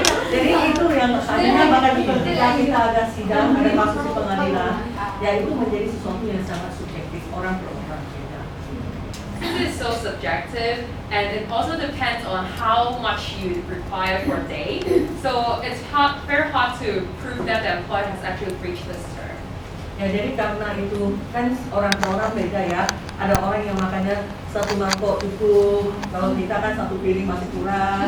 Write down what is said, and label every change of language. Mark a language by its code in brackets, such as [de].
[id] Jadi itu yang akhirnya bahkan ketika kita ada sidang, ada kasus di pengadilan, ya itu menjadi sesuatu yang sangat subjektif orang per orang. [en] This is so subjective, and it also depends on how much you require per day. So it's very hard to prove that the employer has actually breached this term. [id] Ya jadi karena itu kan orang per orang beda ya. Ada orang yang makannya satu mangkok cukup, kalau kita kan satu piring masih kurang.